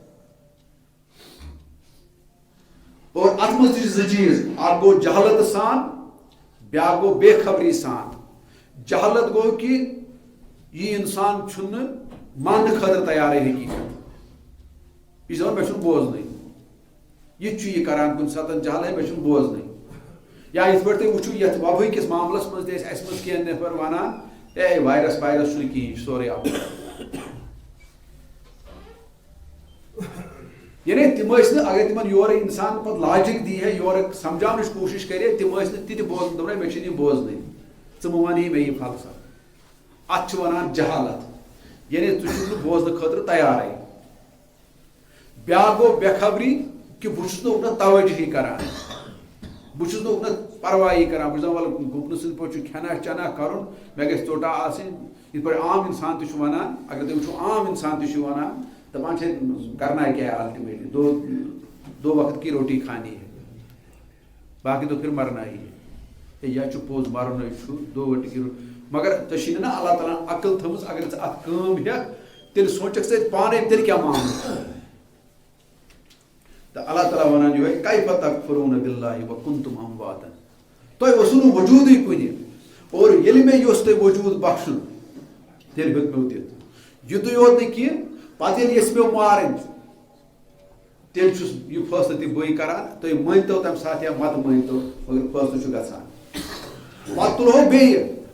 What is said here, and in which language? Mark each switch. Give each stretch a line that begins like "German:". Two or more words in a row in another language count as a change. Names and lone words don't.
Kashmiri: اور اتھ منٛز تہِ چھِ زٕ چیٖز اکھ گوٚو جہالت سان بیاکھ گوٚو بے خبری سان جہالت گوٚو کہِ یہِ انسان چھُنہٕ ماننہٕ خٲطرٕ تیارٕے حقیٖقت یہِ چھُ دپان مےٚ چھُنہٕ بوزنٕے یہِ تہِ چھُ یہِ کران کُنہِ ساتہٕ جہل ہے مےٚ چھُنہٕ بوزنٕے یا یِتھ پٲٹھۍ تُہۍ وٕچھِو یتھ وبٲے کِس معاملس منٛز تہِ ٲسۍ اسہِ منٛز کینٛہہ نفر ونان اے وایرس چھُنہٕ کِہیٖنۍ یہِ چھُ سورُے آب یعنی تِم ٲسۍ نہٕ اگر تِمن یورٕ انسان پتہٕ لاجِک دی ہے یورٕ سمجھاونٕچ کوٗشش کرے تِم ٲسۍ نہٕ تہِ بوزان دوٚپن مےٚ چھُنہٕ یہِ بوزنٕے ژٕ مہٕ وَنہی مےٚ یہِ فلسفہٕ اتھ چھِ ونان جہالت یعنی ژٕ چھُکھ نہٕ بوزنہٕ خٲطرٕ تیارٕے بیاکھ گوٚو بے خبری کہِ بہٕ چھُس نہٕ اُکنتھ توجہی کران بہٕ چھُس نہٕ اُکنتھ پرواہی کران بہٕ چھُس دپان وَلہٕ گُپنہٕ سٕنٛدۍ پٲٹھۍ چھُ کھٮ۪نا چٮ۪نا کرُن مےٚ گژھِ ژوٚٹا آسٕنۍ یِتھ پٲٹھۍ عام انسان تہِ چھُ ونان اگر تُہۍ وٕچھِو عام انسان تہِ چھُ ونان دپان چھِ
Urdu: کرنا کیا ہے الٹیمیٹلی دو وقت کی روٹی کھانی ہے باقی تو پھر مرنا ہی ہے
Kashmiri: یا چھُ پوٚز مرنٕے چھُ
Urdu: دو وقت کی روٹی
Kashmiri: مگر ژےٚ چھِی نہٕ اللہ تعالیٰ ہن عقل تھٲومٕژ اگر ژٕ اتھ کٲم ہٮ۪کھ تیٚلہِ سونٛچکھ ژٕ پانے تیٚلہِ کیٛاہ معاملہٕ تہٕ اللہ تعالیٰ ونان یِہوے
Arabic: کیف تکفرون باللہ وکنتم امواتا
Kashmiri: تۄہہِ اوسوٕ نہٕ وجوٗدٕے کُنہِ اور ییٚلہِ مےٚ یوٚژھ تۄہہِ وجوٗد بخشُن تیٚلہِ ہیوٚت مےٚ دِتھ یُتُے یوت نہٕ کینٛہہ پتہٕ ییٚلہِ یژھِ مےٚ مارٕنۍ تیٚلہِ چھُس یہِ فٲصلہٕ تہِ بٕے کران تُہۍ مٲنۍتو تمہِ ساتہٕ یا متہٕ مٲنۍتو مگر فٲصلہٕ چھُ گژھان پتہٕ تُلہو بیٚیہِ